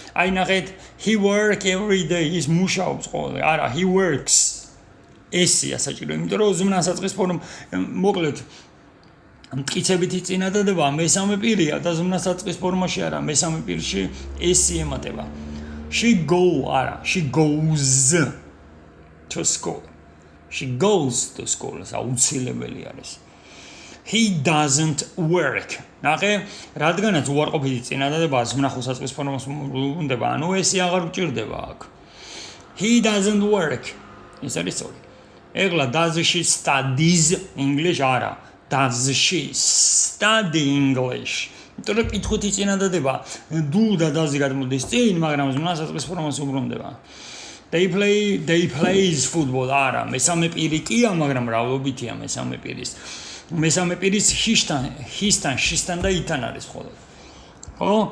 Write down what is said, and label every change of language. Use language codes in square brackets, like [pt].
[ka] აი ნახეთ, [en] he work every day. [ka] ის მუშაობს ყოველდღე. [en] არა, he works. [ka] ესია საჭირო, იმიტომ რომ ზმნა საწყის ფორმა მოკლედ მტკიცებითი წინადადება მესამე პირია და ზმნა საწყის ფორმაში არა, მესამე პირში ესი ემატება. [en] She goes to school. She goes to school. [ka] აუცილებელი არის. [en] He doesn't work. [ka] ნახე, რადგანაც უარყოფითი წინადადება ზმნა საწყის ფორმას უნდა, ანუ ესი აღარ გჭირდება აქ. [en] He doesn't work. [ka] ის არის სწორი. [en] ეხლა does she studies English? არა. Does she study English? [ka] იმიტომ რომ კითხვითი წინადადება do და does-ი გადმოდის წინ, მაგრამ ზმნა საწყის ფორმას უბრუნდება. [en] They plays football. [ka] არა, მესამე პირი კია, მაგრამ მრავლობითია მესამე პირის. მესამე პირის his-თან, she-სთან და it-თან არის მხოლოდ. ხო?